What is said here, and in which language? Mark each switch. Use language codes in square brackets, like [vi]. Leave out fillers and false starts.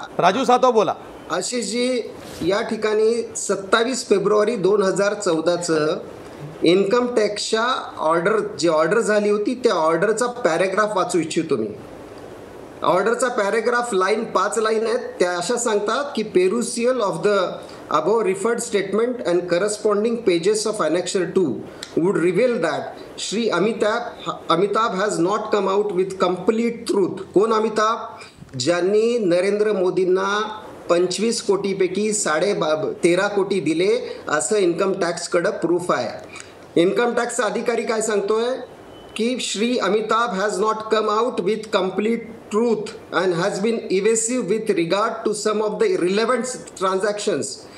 [mr] राजू सातव बोला. आशिषजी, या ठिकाणी 27 फेब्रुवारी 2014चं इन्कम टॅक्सच्या ऑर्डर झाली होती त्या ऑर्डरचा पॅरेग्राफ वाचू इच्छितो मी. ऑर्डरचा पॅरेग्राफ 5 लाईन आहेत. त्या अशा सांगतात की [en] Perusal of the above referred statement and corresponding pages of Annexure 2 would reveal that Shri Amitabh has not come out with complete truth. [mr] कोण अमिताभ? ज्यांनी नरेंद्र मोदींना 25 कोटीपैकी 13.5 कोटी दिले असं इन्कम टॅक्सकडं प्रूफ आहे. इन्कम टॅक्सचा अधिकारी काय सांगतोय की [en] Shri Amitabh has not come out with complete truth and has been evasive with regard to some of the irrelevant transactions.